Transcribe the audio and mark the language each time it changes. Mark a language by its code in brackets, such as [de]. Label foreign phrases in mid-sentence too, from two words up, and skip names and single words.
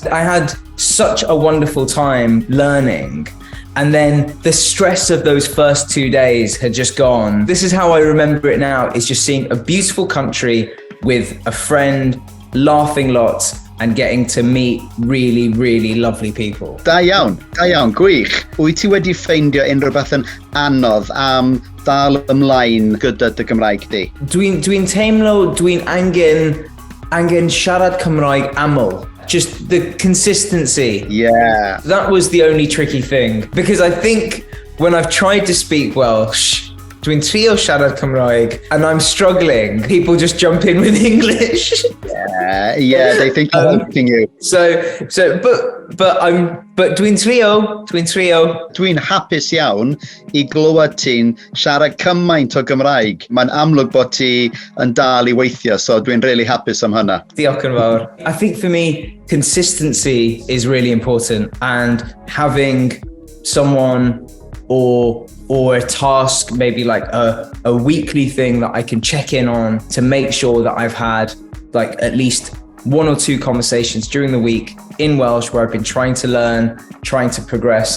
[en] I had such a wonderful time learning. And then the stress of those first 2 days had just gone. This is how I remember it now, is just seeing a beautiful country with a friend, laughing lots, and getting to meet really, really lovely people. [cy] Da iawn, gwych. Wyt ti wedi ffeindio unrhyw beth yn anodd am dal ymlaen gyda dy Gymraeg di? Dwi'n teimlo dwi'n angen siarad Cymraeg aml. [en] Just the consistency. Yeah. That was the only tricky thing. Because I think when I've tried to speak Welsh, [cy] dwi'n trio siarad Cymraeg, [en] and I'm struggling, people just jump in with English. Yeah, they think I'm helping you. [cy] But dwi'n trio. Dwi'n hapus iawn I glywed ti'n siarad cymaint o Gymraeg. Mae'n amlwg bod ti yn dal I weithio, so dwi'n really hapus am hynna. Diolch yn fawr. [en] I think for me, consistency is really important, and having someone or a task, maybe like a weekly thing that I can check in on to make sure that I've had like at least 1 or 2 conversations during the week in Welsh where I've been trying to learn, trying to progress.